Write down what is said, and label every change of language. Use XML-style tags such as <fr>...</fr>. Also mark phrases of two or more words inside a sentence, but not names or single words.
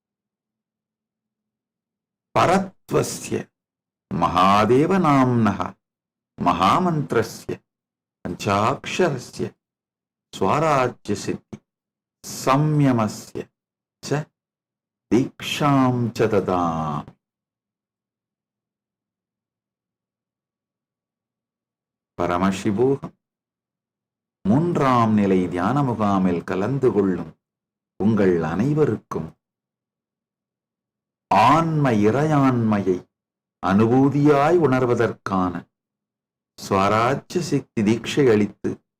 <sa>परत्वस्य महादेव नाम्नः महामन्त्रस्य पञ्चाक्षरस्य स्वराज्य सिद्धि संयमस्य च दीक्षां च ददामि.</sa> <ta>பரமசிவோகம் மூன்றாம் நிலை தியான முகாமில் கலந்து கொள்ளும் உங்கள் அனைவருக்கும் ஆன்ம இறையாண்மையை அனுபூதியாய் உணர்வதற்கான ஸ்வராஜ்ய சக்தி தீட்சை அளித்து</ta>